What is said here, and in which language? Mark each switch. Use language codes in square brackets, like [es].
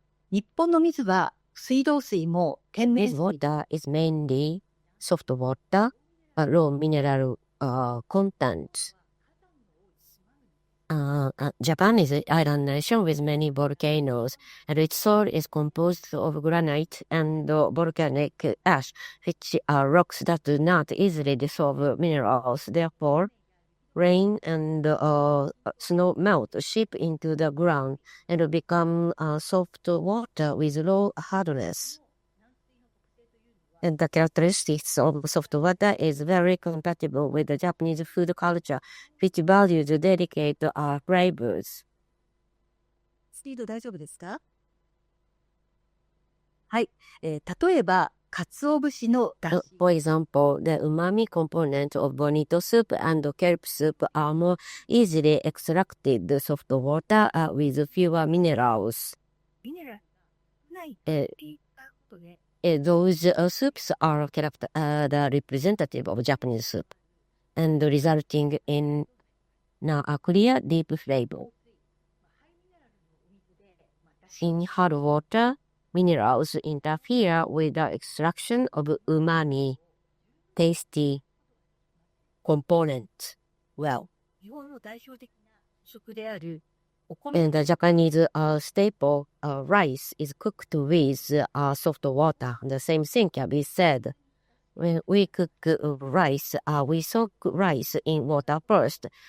[ja] 日本の水は水道水も天然 [en] This [ja] 水 [en] water is mainly soft water, low mineral content. Japan is an island nation with many volcanoes, and its soil is composed of granite and volcanic ash, which are rocks that do not easily dissolve minerals. Therefore, rain and snow melt, seep into the ground, and become soft water with low hardness. And the characteristics of soft water is very compatible with the Japanese food culture, which values delicate flavors. [ja] スピード大丈夫ですか？はい、例えば鰹節の出汁 [en] For example, the umami component of bonito soup and kelp soup are more easily extracted soft water with fewer minerals. [ja] ミネラルないっ Uh, て言ったことで [en] those soups are the representative of Japanese soup, and resulting in a clear, deep flavor. In hard water, minerals interfere with the extraction of umami, tasty component. Well, [ja] 日本の代表的な食であるお米 [en] and the Japanese staple rice is cooked with soft water. The same thing can be said. When we cook rice, we soak rice in water first.